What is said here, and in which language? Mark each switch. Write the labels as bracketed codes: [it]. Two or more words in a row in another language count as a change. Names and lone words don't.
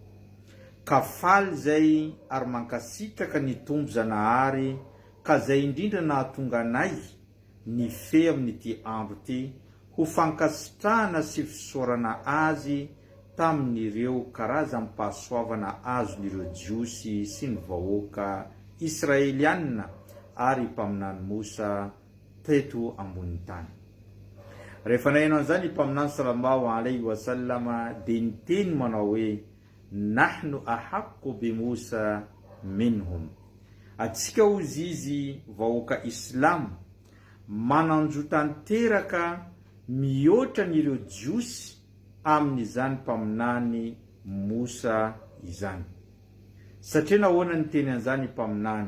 [mg] Ka faly zay ary mankasitraka ny tompo Zanahary ka zay indrindra nahatonga anay ny fe amin'ity andro ity ho fankasitrahana sy fisorana azy tamin'ireo karazam-pahasoavana azon'ireo jiosy sy ny vahoaka Israeliana ary mpaminany Mosa teto ambony tany. Rehefa naino an'izany mpaminany [ar] صلى الله عليه وسلم [mg] dia niteny manao hoe [ar] نحن أحق بموسى منهم. [mg] Atsika ozy izy vahoaka Islam mananjo tanteraka mihoatra n'ireo jiosy amin'izany mpaminany Mosa izany. Satria nahoana ny teny an'izany mpaminany?